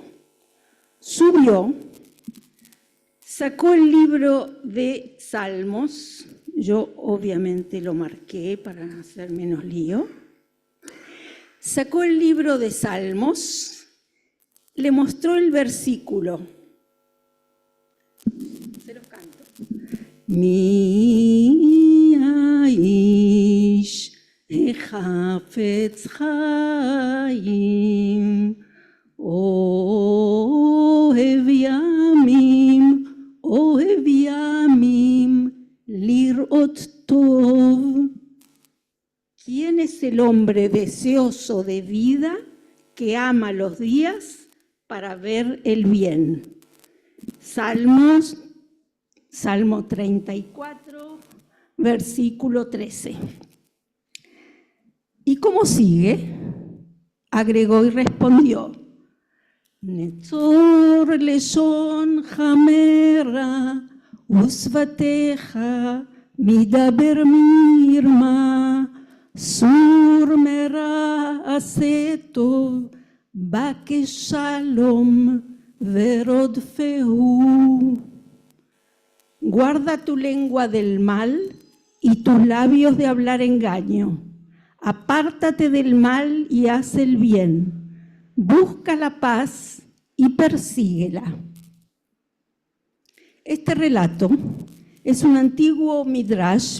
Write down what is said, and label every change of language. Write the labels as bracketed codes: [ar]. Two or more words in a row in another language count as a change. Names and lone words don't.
[es] Subió, sacó el libro de Salmos, yo obviamente lo marqué para hacer menos lío, sacó el libro de Salmos, le mostró el versículo, se los canto. [he] מי האיש החפץ חיים אוהב ימים לראות טוב. [es] ¿Quién es el hombre deseoso de vida que ama los días para ver el bien. Salmo 34, versículo 13. ¿Y cómo sigue? Agregó y respondió: [he] נצור לשונך מרע ושפתיך מדבר מרמה סור מרע ועשה טוב בקש שלום ורדפהו. [es] Guarda tu lengua del mal y tus labios de hablar engaño. Apártate del mal y haz el bien. Busca la paz y persíguela. Este relato es un antiguo midrash.